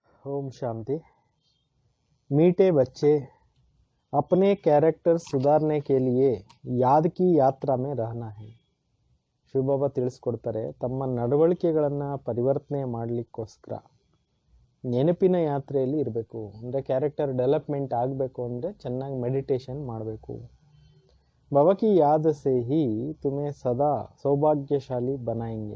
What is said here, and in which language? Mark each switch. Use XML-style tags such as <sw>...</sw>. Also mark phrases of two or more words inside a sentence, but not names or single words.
<hi>ओम शांति। मीठे बच्चे अपने कैरेक्टर सुधारने के लिए याद की यात्रा में रहना है.</hi> <kn>ಶಿವಬಾಬಾ ತಿಳಿಸ್ಕೊಡ್ತಾರೆ, ತಮ್ಮ ನಡವಳಿಕೆಗಳನ್ನು ಪರಿವರ್ತನೆ ಮಾಡಲಿಕ್ಕೋಸ್ಕರ ನೆನಪಿನ ಯಾತ್ರೆಯಲ್ಲಿ ಇರಬೇಕು. ಅಂದರೆ</kn> <en>character development</en> <kn>ಆಗಬೇಕು ಅಂದರೆ ಚೆನ್ನಾಗಿ ಮೆಡಿಟೇಷನ್ ಮಾಡಬೇಕು.</kn> <hi>बाबा की याद से ही तुम्हें सदा सौभाग्यशाली बनाएंगे.</hi>